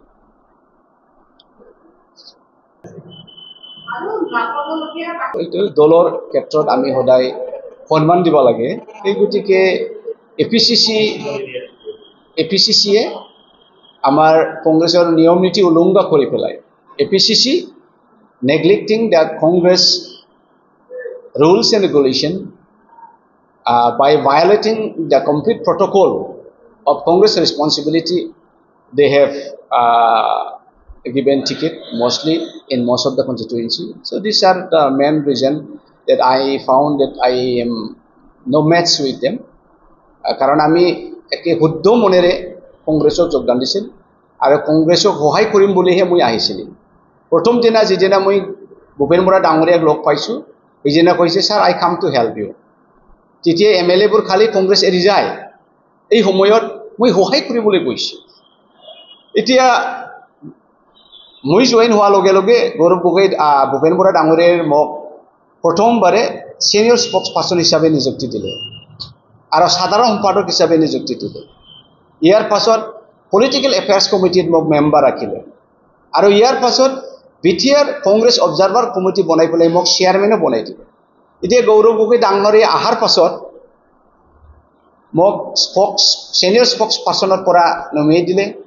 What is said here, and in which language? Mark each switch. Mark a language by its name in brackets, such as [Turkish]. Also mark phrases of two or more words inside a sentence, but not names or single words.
[Assamese] আৰু দলৰ ক্ষেত্ৰত আমি সদায় সন্মান দিব লাগে এই গতিকে এপিচিচিয়ে আমাৰ কংগ্ৰেছৰ নিয়ম নীতি উলংঘা কৰি পেলাই এপিচিচি [English] neglecting the Congress rules and regulation by violating the complete protocol of Congress responsibility they have given ticket mostly in most of the constituency so these are the main reason that I found that I am no match with them [Assamese] কাৰণ আমি একে শুদ্ধ মনেৰে কংগ্ৰেছক যোগদান দিছিল আৰু কংগ্ৰেছক সহায় কৰিম বুলিহে মই আহিছিল প্ৰথম দিনা যেদিনা মই ভূপেন বৰা ডাঙৰীয়াক লগ পাইছো এইজনা কৈছে [English] sir I came to help you [Assamese] তেতিয়া এমএলএ বোৰ খালি কংগ্ৰেছ এৰি যায় এই সময়ত মই সহায় কৰিবলৈ গৈছো এতিয়া মই জয়েন হোৱাৰ লগে লগে গৌৰৱ গগৈ ভূপেন বৰা ডাঙৰীয়াৰ মোক প্ৰথমবাৰে [English] senior spokes person [Assamese] হিচাপে নিযুক্তি দিলে আৰু সাধাৰণ সম্পাদক হিচাপে নিযুক্তি দিলে ইয়াৰ পাছত [English] political affairs committee [Assamese] মোক মেম্বাৰ ৰাখিলে আৰু ইয়াৰ পাছত বিটিআৰ কংগ্ৰেছ [English] observer committee [Assamese] বনাই পেলাই মোক চেয়াৰমেনো বনাই দিলে এতিয়া গৌৰৱ গগৈ ডাঙৰীয়া আহাৰ পাছত মোক [English] senior spokes person [Assamese] পৰা নমিনেট দিলে